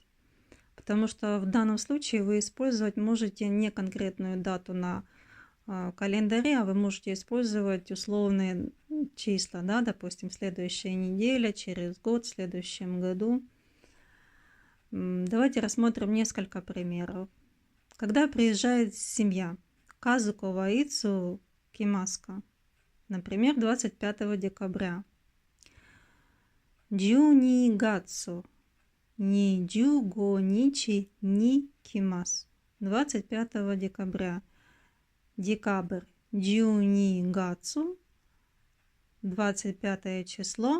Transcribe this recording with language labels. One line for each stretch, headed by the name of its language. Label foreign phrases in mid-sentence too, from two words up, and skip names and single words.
Russian: Потому что в данном случае вы использовать можете не конкретную дату на календаре, а вы можете использовать условные числа, да, допустим, следующая неделя, через год, в следующем году. Давайте рассмотрим несколько примеров. Когда приезжает семья,
Japanese: 家族はいつ来ますか,
Russian: например, 25 декабря.
Japanese: 十二月二十五日に来ます.
Russian: 25 декабря. Декабрь.
Japanese: 十二月.
Russian: 25 число.